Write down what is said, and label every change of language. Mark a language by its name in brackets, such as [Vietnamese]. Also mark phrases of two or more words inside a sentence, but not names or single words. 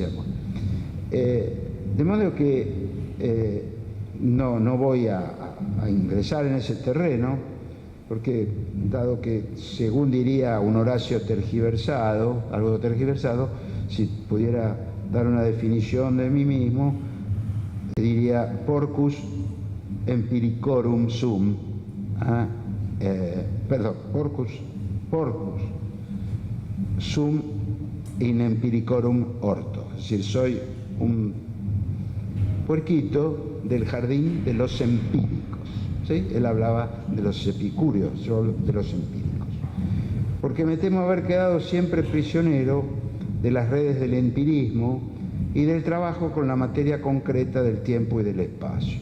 [Spanish] Bueno, de modo que no voy a ingresar en ese terreno, porque dado que, según diría un Horacio tergiversado, algo tergiversado, si pudiera dar una definición de mí mismo, diría [Latin] porcus empiricorum sum, porcus sum in empiricorum orto, [Spanish] es decir, soy un puerquito del jardín de los empíricos. ¿Sí? Él hablaba de los epicúreos, yo de los empíricos. Porque me temo haber quedado siempre prisionero de las redes del empirismo y del trabajo con la materia concreta del tiempo y del espacio.